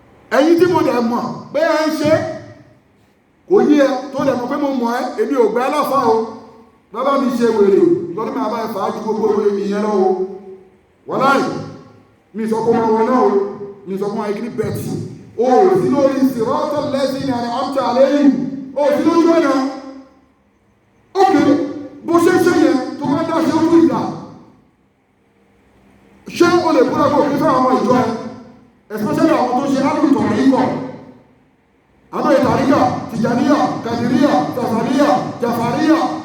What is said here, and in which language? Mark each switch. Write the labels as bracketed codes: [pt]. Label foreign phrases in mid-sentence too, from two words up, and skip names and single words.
[yo] Ẹ̀yin tí mo dẹ̀ mọ̀ pé ẹ ń ṣe, kò yé ẹ, tó dẹ̀ mọ̀ pé mo mọ̀ ẹ́, èmi ò gbà ẹ́ láfà o. Bàbá mi ṣe wèrè, ìtọ́jú mi àbá ẹ fà á ju gbogbo wèrè ìyẹn lọ o. Wàláì, mi sọ pé ọmọ wọn náà o, mi sọ pé wọn kìíní bẹ́ẹ̀ tì. O ò sí lórí [ar] صراط الذين أنعمت عليهم. [yo] O ò sí lójú ọ̀nà. Ókè, bó ṣe ṣe yẹn, tó bá dá ṣe ó tún ìdá. Ṣé o lè búra kó o kí fún àwọn ìjọ ẹ? Especially àwọn tó ṣe alùpùpù yìí kọ̀. Àwọn ìtàríkà, Tìjàníyà, Kàdíríyà, Tàfàníyà, Jàfàríyà.